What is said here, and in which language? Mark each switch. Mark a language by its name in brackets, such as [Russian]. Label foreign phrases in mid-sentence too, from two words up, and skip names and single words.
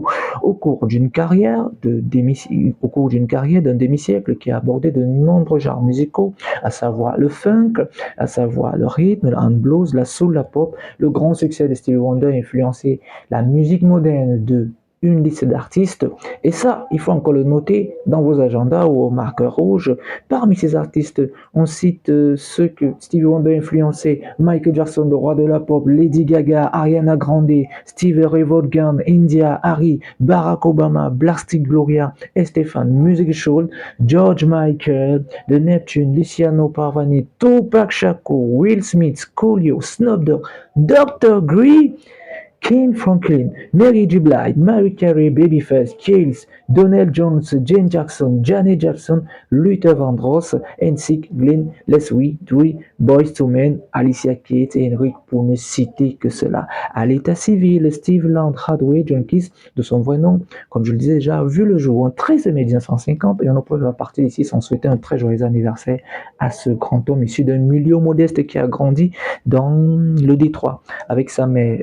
[French] Au cours d'une carrière d'un demi-siècle qui a abordé de nombreux genres musicaux, à savoir le funk, à savoir le rythme, le blues, la soul, la pop, le grand succès de Stevie Wonder a influencé la musique moderne de une liste d'artistes, et ça, il faut encore le noter dans vos agendas ou au marqueur rouge. Parmi ces artistes, on cite ceux que Stevie Wonder a influencé: Michael Jackson, le roi de la pop, Lady Gaga, Ariana Grande, Stevie Ray Vaughan, India, Harry, Barack Obama, Plastic Gloria, Estefan, Music Soul, George Michael, The Neptune, Luciano Pavani, Tupac Shakur, Will Smith, Coolio, Snoop Dogg, Dr. Dre, Ken Franklin, Mary J. Blige, Mary Carey, Babyface, Kills, Donell Jones, Jane Jackson, Janet Jackson, Luther Vandross, NSYNC, Glenn, Leslie, Dre, Boyz II Men, Alicia Keys et Henrik, pour ne citer que cela. À l'état civil, Steve Land Hardway Jenkins, de son vrai nom, comme je le disais déjà, a vu le jour en 13 mai 1950, et on peut à partir d'ici sans souhaiter un très joyeux anniversaire à ce grand homme issu d'un milieu modeste qui a grandi dans le Détroit avec sa mère.